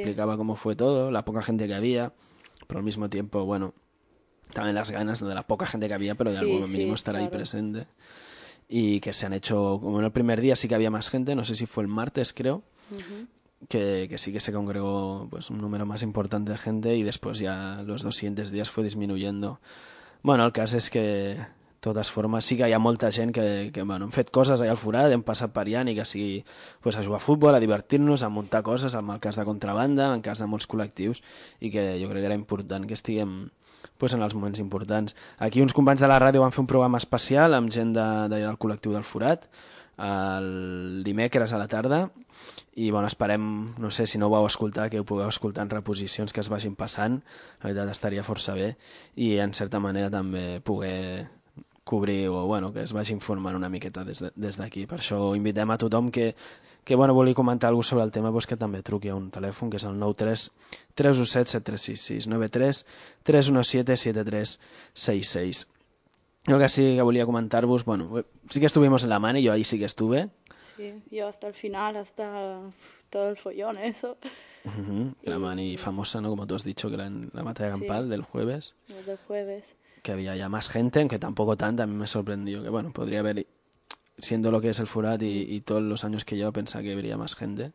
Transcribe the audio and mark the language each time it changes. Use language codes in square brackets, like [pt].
[es] explicaba cómo fue todo, la poca gente que había, pero al mismo tiempo, bueno, también las ganas, ¿no? De la poca gente que había, pero de Sí, algo mínimo estar ahí claro. presente. Y que se han hecho, como en el primer día sí que había más gente, no sé si fue el martes, creo. Que sí que se congregó pues un número más importante de gente y después ya los dos siguientes días fue disminuyendo. [ca] Bueno, el cas és que de totes formes sí que hi ha molta gent que bueno, han fet coses allà al forat, hem passat per allà i que sigui pues, a jugar a futbol, a divertir-nos, a muntar coses, en el cas de contrabanda, en cas de molts col·lectius, i que jo crec que era important que estiguem pues, en els moments importants. Aquí uns companys de la ràdio van fer un programa especial amb gent del col·lectiu del forat, el dimecres a la tarda i bueno, esperem, no sé si no ho vau escoltar, que ho pugueu escoltar en reposicions que es vagin passant, la veritat estaria força bé i en certa manera també poder cobrir o bueno, que es vagi informant una miqueta des d'aquí, per això invitem a tothom que bueno, vulgui comentar alguna cosa sobre el tema pues que també truqui a un telèfon que és el 93-317-7366 93-317-7366. [es] Yo casi que volía comentaros, bueno, sí que estuvimos en la mano y yo ahí sí que estuve. Sí, yo hasta el final, hasta todo el follón, eso. La mano y Y famosa, ¿no? Como tú has dicho, que era en la batalla campal sí, del jueves, la del jueves. que había ya más gente, aunque tampoco tanta, a mí me sorprendió que, bueno, podría haber, siendo lo que es el Furat y todos los años que llevo, pensaba que habría más gente.